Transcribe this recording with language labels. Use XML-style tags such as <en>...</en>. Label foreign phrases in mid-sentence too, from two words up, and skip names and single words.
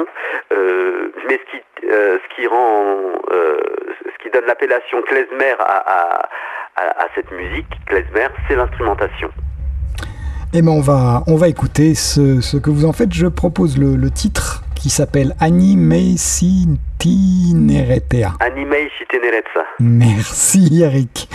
<fr>Mais ce qui donne l'appellation klezmer à cette musique, klezmer, c'est l'instrumentation. Eh ben on va écouter ce que vous en faites. Je propose le titre qui s'appelle Ani mei si tineretea. Ani mei si tineretza. Merci Eric.</fr>